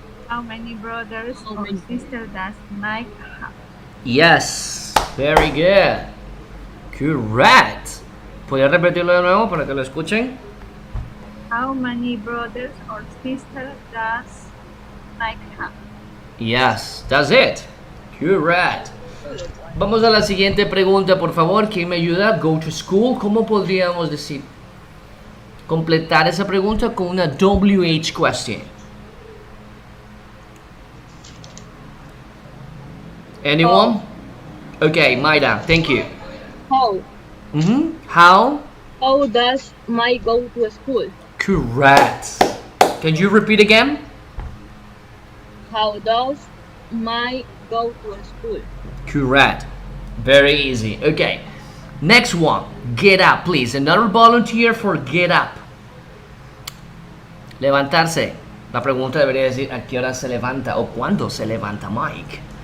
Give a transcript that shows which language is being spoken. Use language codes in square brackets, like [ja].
[en] How many brothers or sisters does Mike have? Yes, very good. Correct. [es] ¿Podría repetirlo de nuevo para que lo escuchen? [en] How many brothers or sisters does Mike have? Yes, that's it. Correct. [es] Vamos a la siguiente pregunta, por favor. ¿Quién me ayuda? [en] Go to school. [es] ¿Cómo podríamos decir? Completar esa pregunta con una WH question. [en] Anyone? Okay, Maida, thank you. How? How? How does Mike go to school? Correct. Can you repeat again? How does my go to school? Correct. Very easy. Okay. Next one. Get up, please. Another volunteer for get up. [es] Levantarse. La pregunta debería decir a qué hora se levanta o cuándo se levanta Mike.